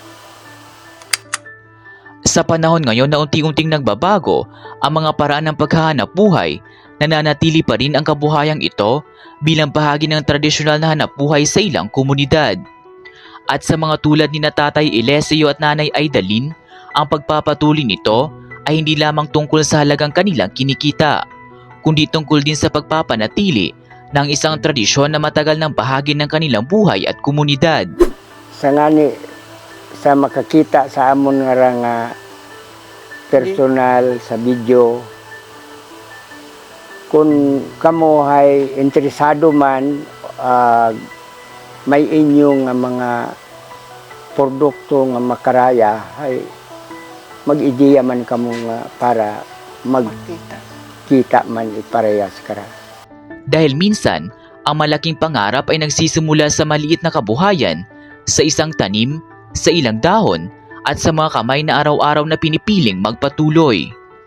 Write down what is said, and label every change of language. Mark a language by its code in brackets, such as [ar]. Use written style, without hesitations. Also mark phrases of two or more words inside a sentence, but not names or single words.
[tl] Sa panahon ngayon na unti-unting nagbabago ang mga paraan ng paghahanap buhay, nananatili pa rin ang kabuhayang ito bilang bahagi ng tradisyonal na hanap buhay sa ilang komunidad. At sa mga tulad ni na Tatay Elesio at Nanay Aidalin, ang pagpapatuloy nito ay hindi lamang tungkol sa halagang kanilang kinikita, kundi tungkol din sa pagpapanatili ng isang tradisyon na matagal ng bahagi ng kanilang buhay at komunidad. [hil] Sa ngani, sa makakita sa amon nga personal sa video, kung kamo ay interesado man, may inyong mga produkto nga makaraya, ay mag-ideya man kamo nga para Kita. magkita man iparehas kara. [tl] Dahil minsan, ang malaking pangarap ay nagsisimula sa maliit na kabuhayan, sa isang tanim, sa ilang dahon, at sa mga kamay na araw-araw na pinipiling magpatuloy.